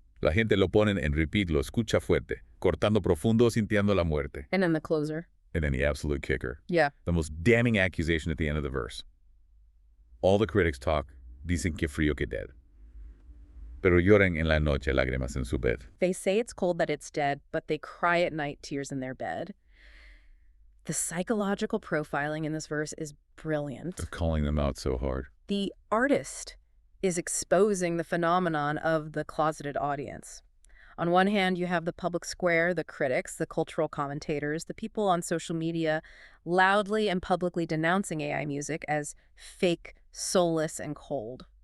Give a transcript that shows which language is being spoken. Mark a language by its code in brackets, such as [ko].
[es] La gente lo ponen en repeat, lo escucha fuerte, cortando profundo, sintiendo la muerte." [en] And then the closer. And then the absolute kicker. Yeah. The most damning accusation at the end of the verse. All the critics talk, [es] dicen que frío que [en] dead. [es] Pero lloran en la noche lágrimas en su bed. [en] They say it's cold that it's dead, but they cry at night tears in their bed. The psychological profiling in this verse is brilliant. They're calling them out so hard. The artist is exposing the phenomenon of the closeted audience. On one hand, you have the public square, the critics, the cultural commentators, the people on social media loudly and publicly denouncing AI music as fake, soulless, and cold.